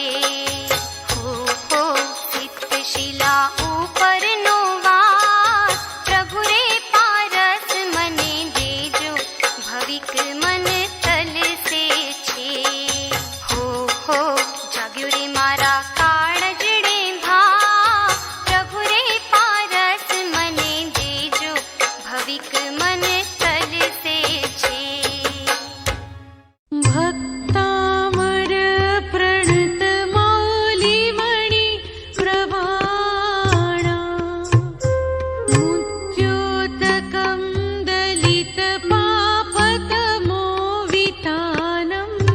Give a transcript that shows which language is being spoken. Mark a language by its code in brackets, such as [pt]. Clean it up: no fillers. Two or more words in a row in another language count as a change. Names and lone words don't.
[gu] હો સિદ્ધશિલા ઉપરનો વાસ પ્રભુ રે પારસ મને દેજો ભવિક મન તલસે છે. હો જાગ્યો રે મારા કાળજડે ભા પ્રભુ રે પારસ મને દેજો ભવિક મન તલસે છે. [sa] भक्तामर प्रणत मौलिमणि प्रवाणा मुद्योतकं दलित पापतमो वितानम्